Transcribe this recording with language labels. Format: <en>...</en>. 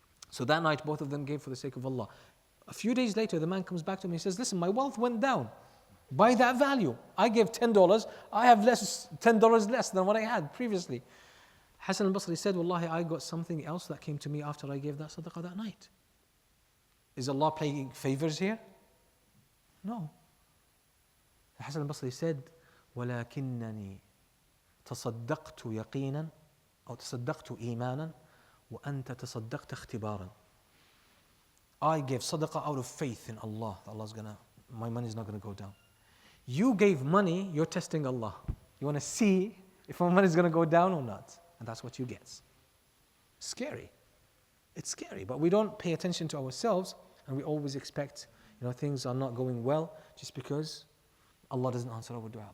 <en>So that night both of them gave for the sake of Allah. A few days later the man comes back to me and says, listen, my wealth went down by that value. I gave $10, I have $10 less than what I had previously. Hassan al-Basri said, Wallahi, I got something else that came to me after I gave that sadaqah that night. Is Allah playing favors here? No. Hassan al-Basri said,</en> <ar>ولكنني تصدقت يقينا أو تصدقت إيمانا وأنت تصدقت اختبارا.</ar> <en>I gave sadaqah out of faith in Allah. My money is not going to go down. You gave money, you're testing Allah. You want to see if my money is going to go down or not. And that's what you get. Scary. It's scary, but we don't pay attention to ourselves and we always expect, things are not going well just because Allah doesn't answer our dua.</en>